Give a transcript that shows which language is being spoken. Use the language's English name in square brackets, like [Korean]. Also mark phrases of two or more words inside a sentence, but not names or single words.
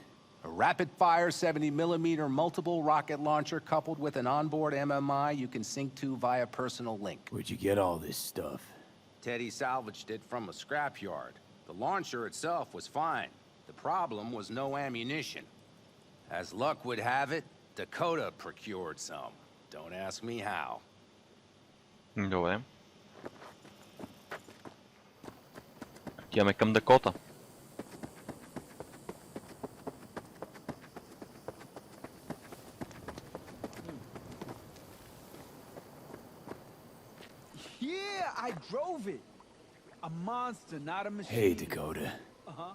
[English] A rapid-fire 70mm multiple rocket launcher coupled with an onboard MMI you can sync to via personal link. Where'd you get all this stuff? Teddy salvaged it from a scrapyard. The launcher itself was fine. The problem was no ammunition. As luck would have it, Dakota procured some. Don't ask me how. [Bulgarian] Добре. Отиваме към Дакота. [English] Yeah, I drove it. A monster, not a machine. Hey, Dakota. Uh-huh.